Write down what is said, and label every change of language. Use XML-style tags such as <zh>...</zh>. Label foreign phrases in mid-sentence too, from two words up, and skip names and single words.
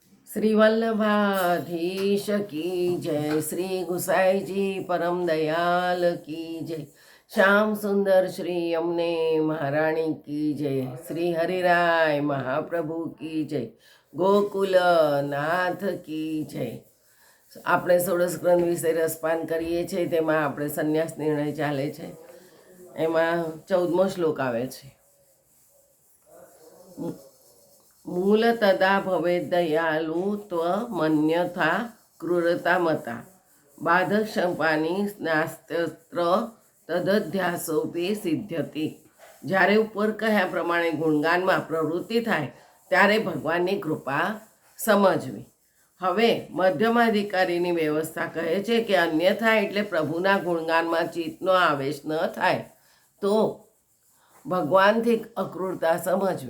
<hi>श्री वल्लभाधीश की जय, श्री गुसाई जी परम दयाल की जय, श्याम सुंदर श्री अमने महाराणी की जय, श्री हरिराय महाप्रभु की जय, गोकुल नाथ की जय।</hi> <gu>આપણે ષોડશ ગ્રંથ વિશે રસપાન કરીએ છીએ, તેમાં આપણે સંન્યાસ નિર્ણય ચાલે છે, એમાં 14મો શ્લોક આવે છે।</gu> <sa>मूल तदा भवेद दयालु त्वमन्यथा क्रूरता मता बाधक शंपानी नास्त्र तदध्यासोपि सिद्ध्यति।</sa> <gu>જ્યારે ઉપર કહ્યા પ્રમાણે ગુણગાનમાં પ્રવૃત્તિ થાય ત્યારે ભગવાનની કૃપા સમજવી। હવે મધ્યમાધિકારીની વ્યવસ્થા કહે છે કે અન્યથા એટલે પ્રભુના ગુણગાનમાં ચિત્તનો આવેશ ન થાય તો ભગવાનથી અક્રૂરતા સમજવી।</gu>